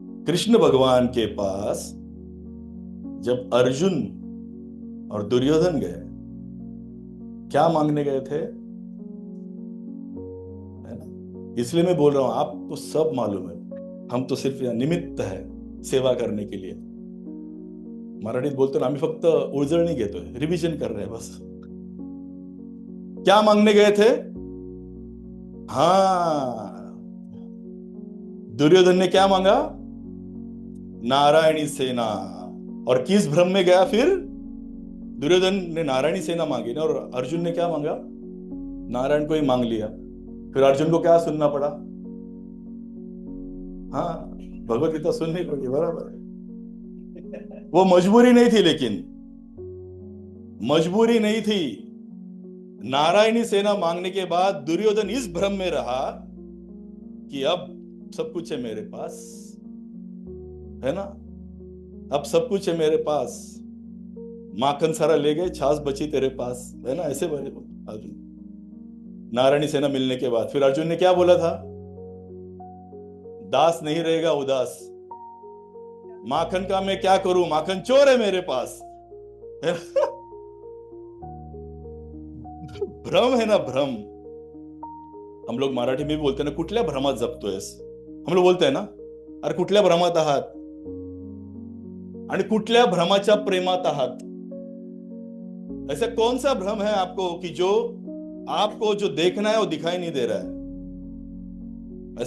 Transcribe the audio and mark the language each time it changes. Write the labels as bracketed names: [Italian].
[Hindi] कृष्ण भगवान के पास जब अर्जुन और दुर्योधन गए, क्या मांगने गए थे, है ना। इसलिए मैं बोल रहा हूं, आपको सब मालूम है, हम तो सिर्फ निमित्त है सेवा करने के लिए। [Marathi] मराठीत बोलतो ना, आम्ही फक्त उजळणी घेतोय, [Hindi] रिव्हिजन कर रहे हैं बस। क्या मांगने गए थे? हाँ, दुर्योधन ने क्या मांगा? नारायणी सेना। और किस भ्रम में गया फिर? दुर्योधन ने नारायणी सेना मांगी ना, और अर्जुन ने क्या मांगा? नारायण को ही मांग लिया। फिर अर्जुन को क्या सुनना पड़ा? हाँ, भगवत गीता सुननी पड़ी, बराबर है। वो मजबूरी नहीं थी, लेकिन मजबूरी नहीं थी। नारायणी सेना मांगने के बाद दुर्योधन इस भ्रम में रहा कि अब सब कुछ है मेरे पास, है ना। अब सब कुछ है मेरे पास, माखन सारा ले गए, छाछ बची तेरे पास, है ना, ऐसे बोले अर्जुन। नारायणी सेना मिलने के बाद फिर अर्जुन ने क्या बोला था? दास नहीं रहेगा उदास, माखन का मैं क्या करूं, माखन चोर है मेरे पास, है ना? भ्रम है ना, भ्रम। हम लोग मराठी में भी बोलते हैं ना, [Marathi] कुठल्या भ्रमात जगतोयस, [Hindi] हम लोग बोलते हैं ना, [Marathi] अरे कुठल्या भ्रमात आहात, आणि कुठल्या भ्रमाच्या प्रेमात आहात। [Hindi] ऐसा कौन सा भ्रम है आपको कि जो आपको जो देखना है वो दिखाई नहीं दे रहा है?